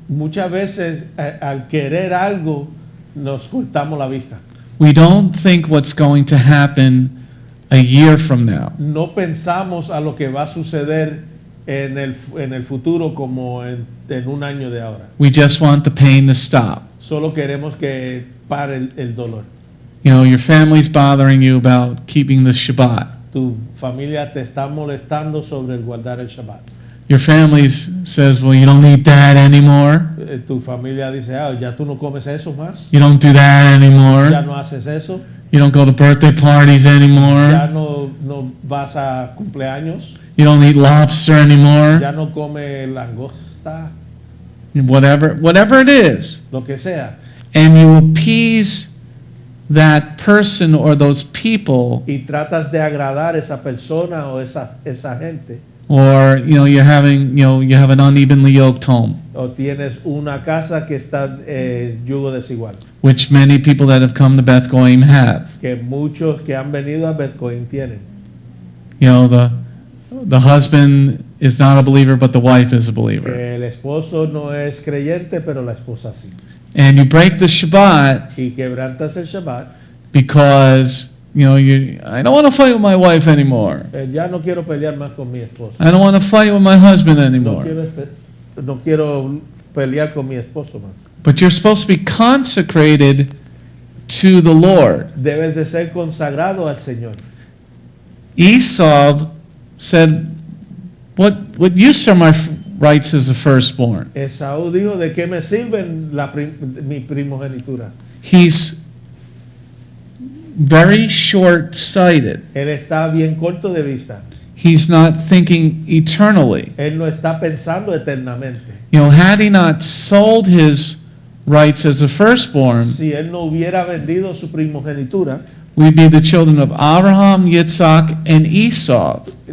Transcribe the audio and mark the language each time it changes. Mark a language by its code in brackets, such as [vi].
[es] Muchas veces al querer algo nos cortamos la vista. [en] We don't think what's going to happen a year from now. [es] No pensamos a lo que va a suceder en el futuro como en un año de ahora. [en] We just want the pain to stop. [es] Solo queremos que pare el dolor. [en] You know, your family's bothering you about keeping the Shabbat. [es] Tu familia te está molestando sobre el guardar el Shabbat. [en] Your family says, well, you don't eat that anymore. [es] Tu familia dice, ya tú no comes eso más. [en] You don't do that [es] Ya [en] anymore. [es] no haces eso. [en] You don't go to birthday parties [es] Ya [en] anymore. [es] no vas a cumpleaños. [en] You don't eat lobster anymore. [es] Ya no come langosta, [en] Whatever it is. [es] lo que sea. [en] And you appease that person or those people, [es] Y tratas de agradar a esa persona o esa gente. [en] or you have an unevenly yoked home, [es] O tienes una casa que está yugo desigual. [en] which many people that have come to Beth Goyim have. [es] Que muchos que han venido a Beth Cohen tienen. [en] You know, the husband is not a believer, but the wife is a believer. [es] Que el esposo no es creyente, pero la esposa sí. [en] And you break the Shabbat [es] Y quebrantas el Shabbat. [en] because I don't want to fight with my wife anymore. [es] Ya no quiero pelear más con mi esposo. [en] I don't want to fight with my husband [es] No [en] anymore. [es] quiero pelear con mi esposo más. [en] But you're supposed to be consecrated to the Lord. [es] Debes de ser consagrado al Señor. [en] Esau said, what use are my rights as a firstborn? [es] Esaú dijo, ¿de qué me sirven mi primogenitura? [en] He's very short-sighted. [es] Él está bien corto de vista. [en] he's not thinking eternally. [es] Él no está pensando eternamente. [en] You know, had he not sold his rights as a firstborn, [es] Si él no hubiera vendido su primogenitura, [en] we'd be the children of Abraham, Yitz'chak, and Esau.